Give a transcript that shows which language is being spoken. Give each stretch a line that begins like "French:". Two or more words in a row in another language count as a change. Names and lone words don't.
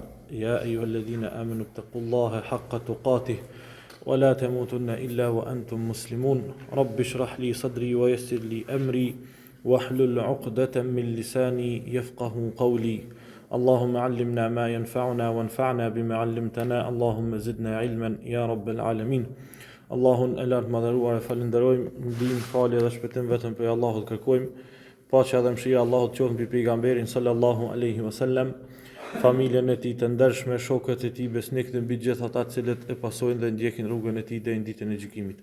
Arabic: يا أيها الذين آمنوا اتقوا الله حق تقاته ولا تموتن إلا وأنتم مسلمون. رب اشرح لي صدري ويسر لي أمري واحلل عقدة من لساني يفقهوا قولي. اللهم علمنا ما ينفعنا وانفعنا بما علمتنا. اللهم زدنا علما يا رب العالمين.
Albanian: Allahun e lartë madhëruar e falenderojmë, ndihmë, falje dhe shpëtim vetëm për Allahut kërkojmë. Paqja dhe mëshira e Allahut qoftë mbi pejgamberin
Arabic: صلى الله عليه وسلم,
Albanian: familjen e tij të ndershme, shokët e tij besnik dhe mbi gjithë ata të cilët e pasojnë dhe ndjekin rrugën e tij deri në ditën e gjykimit.